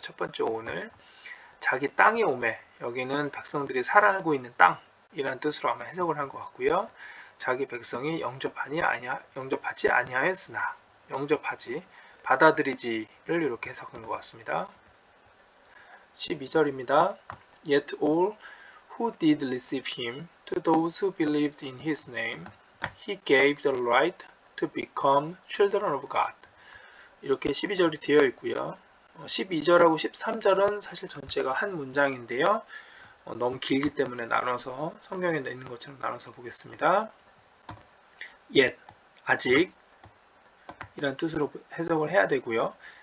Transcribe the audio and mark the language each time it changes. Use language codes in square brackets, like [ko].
[ko] 첫 번째 오은을 자기 땅에 오매, 여기는 백성들이 살고 있는 땅이라는 뜻으로 아마 해석을 한 것 같고요. 자기 백성이 영접하지 아니하였으나 영접하지 받아들이지를 이렇게 해석한 것 같습니다. 12절입니다. [en] Yet all who did receive him, to those who believed in his name, he gave the right to become children of God. [ko] 이렇게 12절이 되어 있고요. 12절하고 13절은 사실 전체가 한 문장인데요. 너무 길기 때문에 나눠서 성경에 있는 것처럼 나눠서 보겠습니다. Yet, 아직 이런 뜻으로 해석을 해야 되고요.